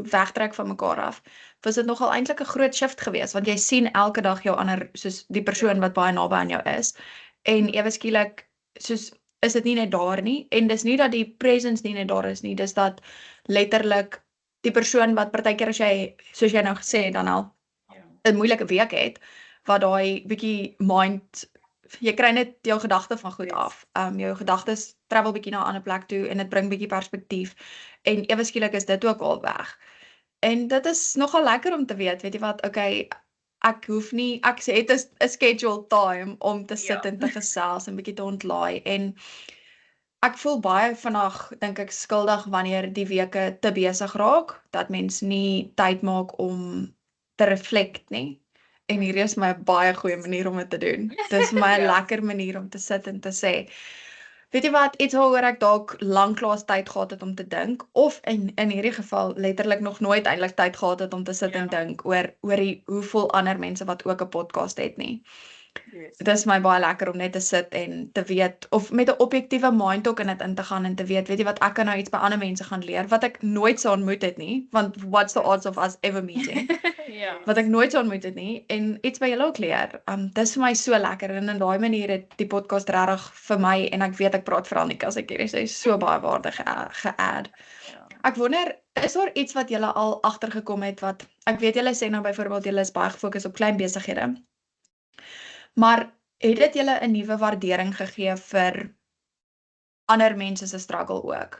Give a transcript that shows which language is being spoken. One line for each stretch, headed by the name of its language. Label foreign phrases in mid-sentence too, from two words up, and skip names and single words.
Afrikaans: wegtrek van mekaar af, was dit nogal eintlik 'n groot shift geweest want jy sien elke dag jou ander soos die persoon wat baie naby aan jou is en ewe skielik soos is dit nie net daar nie en dis nie dat die presence nie net daar is nie, dis dat letterlik die persoon wat partykeer as jy soos jy nou gesê het dan al 'n moeilike week het wat daai bietjie jy kry net jou gedagte van goed af. Jou gedagtes travel bietjie na 'n ander plek toe en dit bring bietjie perspektief en ewe skielik is dit ook al weg. En dit is nogal lekker om te weet jy wat, okay, ek het 'n
English: scheduled time
Afrikaans: om te sit en te gesels en bietjie te ontlaai en ek voel baie vandag dink ek skuldig wanneer die weke te besig raak dat mens nie tyd maak om te reflect nie. En hier is my baie goeie manier om dit te doen. Dis my lekker manier om te sit en te sê, weet jy wat, iets waaroor ek dalk lanklaas tyd gehad het om te dink, of in hierdie geval letterlik nog nooit eintlik tyd gehad het om te sit en dink oor hoeveel ander mense wat ook 'n podcast het nie. Dit is my baie lekker om net te sit en te weet, of met 'n objektiewe mind ook in dit in te gaan en te weet jy wat, ek kan nou iets by ander mense gaan leer, wat ek nooit sou ontmoet het nie, want
English: what's the odds of us ever meeting?
Afrikaans: Wat ek nooit sou ontmoet het nie, en iets by julle ook leer. Dis vir my so lekker, en in daai manier het die podcast regtig vir my, en ek weet ek praat veral nie as ek hierdie sê, so baie waarde ge-add. Ek wonder, is daar iets wat julle al agtergekom het, wat, ek weet julle sê nou byvoorbeeld, julle is baie gefokus op klein besighede, maar het dit julle 'n nuwe waardering gegee vir ander mense se struggle ook?